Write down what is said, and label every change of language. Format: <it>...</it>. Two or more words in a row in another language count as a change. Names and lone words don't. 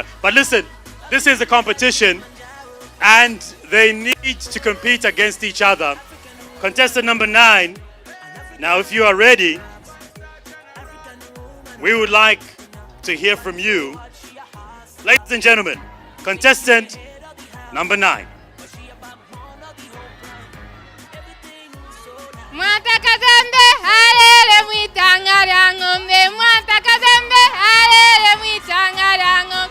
<en>But listen, this is a competition and they need to compete against each other. Contestant number 9. Now, if you are ready, we would like to hear from you. Ladies and gentlemen, contestant number 9.</en> <bem>Mwata kazembe halele mwitangara ngombe. Mwata kazembe halele mwitangara ngombe.</bem>